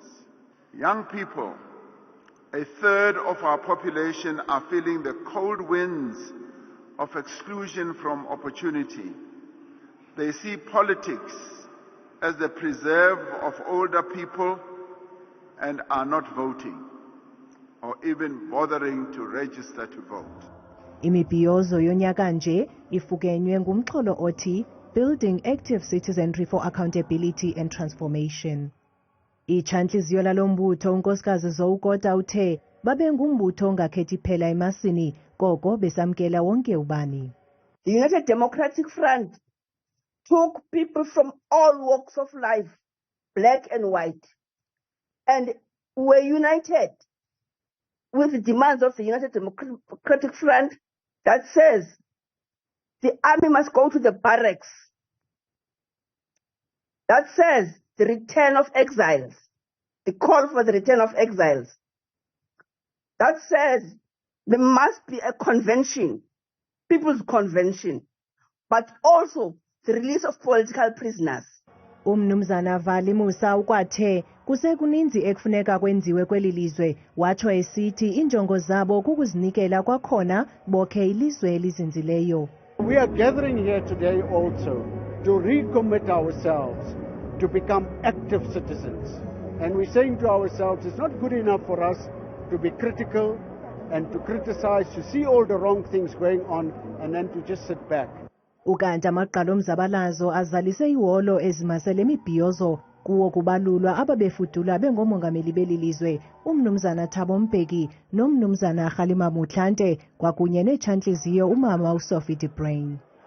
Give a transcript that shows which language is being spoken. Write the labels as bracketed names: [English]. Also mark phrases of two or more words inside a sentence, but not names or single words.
[English] Young people, a third of our population, are feeling the cold winds of exclusion from opportunity. They see politics as the preserve of older people and are not voting or even bothering to register to vote. [Xhosa] Imibhiyozo yonyaka nje ifukenywe ngumxholo othi [English] Building Active Citizenry for Accountability and Transformation. [Xhosa] Itshantliziyo lalombutho unkosikazi Zowukota uthe babe ngumbutho ongakhethi phela emasini koko besamkela wonke ubani. [English] The United Democratic Front took people from all walks of life, black and white, and were united with the demands of the United Democratic Front that says the army must go to the barracks, that says the return of exiles, the call for the return of exiles, that says there must be a convention, people's convention, but also the release of political prisoners. [Xhosa] Umnumzana Vali Musa ukwathe kusekuninzi ekufuneka kwenziwe kweli lizwe watsho esithi injongo zabo kukuzinikela kwakhona bokhe ilizwe elizinzileyo. [English] We are gathering here today also to recommit ourselves to become active citizens. And we're saying to ourselves, it's not good enough for us to be critical and to criticize, to see all the wrong things going on and then to just sit back. [Xhosa] Ukanti amaqala omzabalazo azalise iholo ezimasele imibhiyozo kuwo kubalulwa ababefudula bengomongameli beli lizwe umnumzana Thabo Mbeki nomnumzana Kgalema Motlanthe kwakunye netshantliziyo umama uSophie de Bruyn.